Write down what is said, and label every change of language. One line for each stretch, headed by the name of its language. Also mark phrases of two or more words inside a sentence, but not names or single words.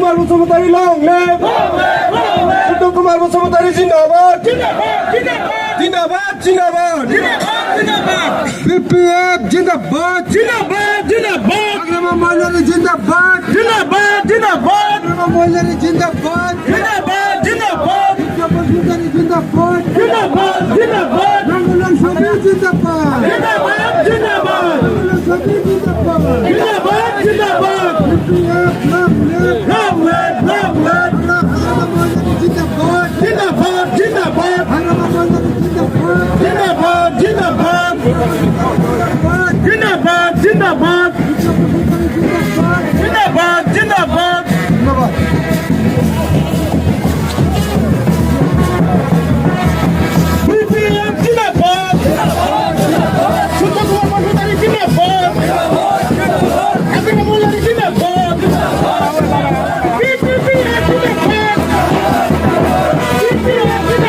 Hindi: बसुमतारी
English: long live
Hindi: Uttam Kumar Bosumantari जिंदाबाद जिंदाबाद जिंदाबाद BPF जिंदाबाद जिंदाबाद जिंदाबाद अग्रमा महिलारी जिंदाबाद जिंदाबाद जिंदाबाद अग्रमा महिलारी जिंदाबाद जिंदाबाद जिंदाबाद बसुमतारी जिंदाबाद जिंदाबाद जिंदाबाद रंगुलन सभी जिंदाबाद जिंदाबाद जिंदाबाद रंगुलन सभी जिंदाबाद जिंदाबाद जिंदाबाद BPF
English: long live long live
Hindi: अग्रमा महिलारी जिंदाबाद जिंदाबाद जिंदाबाद अग्रमा महिलारी जिंदाबाद जिंदाबाद जिंदाबाद जिंदाबाद जिंदाबाद जिंदाबाद जिंदाबाद BPF जिंदाबाद उत्तम कुमार बसुमतारी जिंदाबाद अग्रमा महिलारी जिंदाबाद BPF जिंदाबाद BPF